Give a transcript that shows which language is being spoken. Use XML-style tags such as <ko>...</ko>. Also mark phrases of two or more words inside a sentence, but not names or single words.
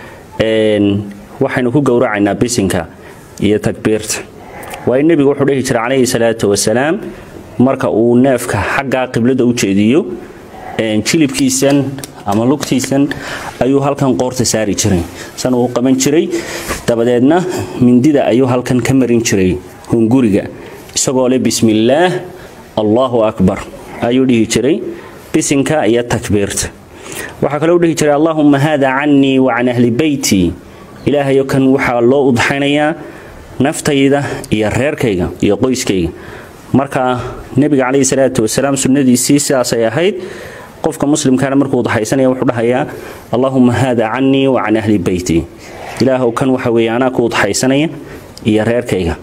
<so>waxaynu ku gowracaynaa bisinka iyo takbiirta waa nabigu wuxuu dhihi jiray kaleey</so> <ar>الصلاة والسلام</ar> <so>marka uu neefka xagga qiblada u jeediyo jilibkiisan ama lugtiisan ayuu halkan qoorta saari jiray san uu qaban jiray dabadeedna mindida ayuu halkan ka marin jiray hunguriga isagoo leh</so> <ar>بسم الله الله</ar> <so>akbar ayuu dhihi jiray bisinka iyo takbiirta waxa kale uu dhihi jiray</so> <ar>اللهم هذا عني وعن أهل بيتي</ar> <so>ilaahay kan waxa loo udxaynayaa naftayda iyo reerkayga iyo qoyskayga marka nabiga kaleey</so> <ar>الصلاة والسلام</ar> <so>sunnadiisii sidaas ay ahayd qofka muslimkaana markuu udxaysanaya wuxuu dhahayaa</so> <ar>اللهم هذا عني وعن أهل بيتي</ar> <so>ilaahay kan waxa weeyana ku udxaysanaya iyo reerkayga</so>